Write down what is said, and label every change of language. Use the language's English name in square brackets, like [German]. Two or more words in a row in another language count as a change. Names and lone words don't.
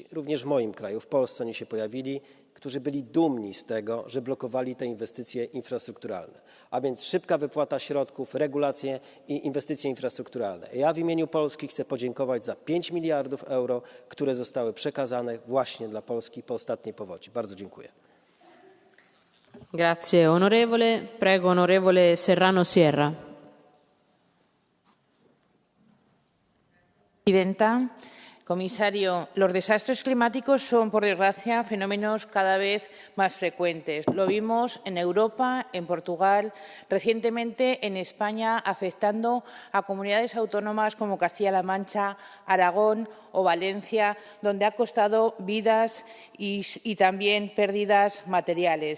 [Polish] Również w moim kraju, w Polsce oni się pojawili, którzy byli dumni z tego, że blokowali te inwestycje infrastrukturalne. A więc szybka wypłata środków, regulacje i inwestycje infrastrukturalne. Ja w imieniu Polski chcę podziękować za 5 miliardów euro, które zostały przekazane właśnie dla Polski po ostatniej powodzi. Bardzo dziękuję. [Italian] Grazie onorevole. Prego onorevole Serrano Sierra. [Spanish] Presidenta, comisario, los desastres climáticos son, por desgracia, fenómenos cada vez más frecuentes. Lo vimos en Europa, en Portugal, recientemente en España, afectando a comunidades autónomas como Castilla-La Mancha, Aragón o Valencia, donde ha costado vidas y también pérdidas materiales.